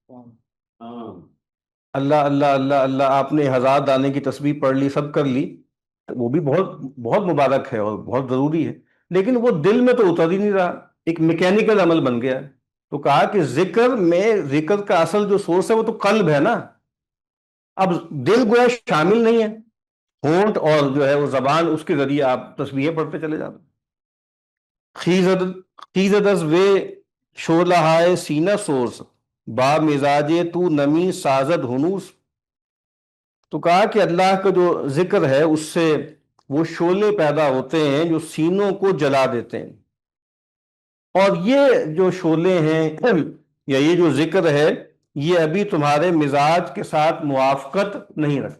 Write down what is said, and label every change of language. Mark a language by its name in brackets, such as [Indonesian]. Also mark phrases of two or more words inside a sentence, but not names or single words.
[Urdu] اللہ اللہ اللہ اللہ، آپ نے 1000 دانے کی تسبیح پڑھ لی، سب کر لی، وہ بھی بہت بہت مبارک ہے اور بہت ضروری ہے، لیکن وہ دل میں تو اتر ہی نہیں رہا، ایک میکینیکل عمل بن گیا ہے. تو کہا کہ ذکر کا اصل جو سورس ہے وہ تو قلب ہے نا. اب دل گویا شامل نہیں ہے، ہونٹ اور جو ہے وہ زبان، اس کے ذریعے آپ تسبیحیں پڑھتے چلے جاتے. [Persian] خیزد از وے شولہائے سینہ سوز با مزاج تو نمی سازد ہنوس. [Urdu] تو کہا کہ اللہ کا جو ذکر ہے اس سے وہ شعلے پیدا ہوتے ہیں جو سینوں کو جلا دیتے ہیں، اور یہ جو شعلے ہیں یا یہ جو ذکر ہے یہ ابھی تمہارے مزاج کے ساتھ موافقت نہیں رکھتا.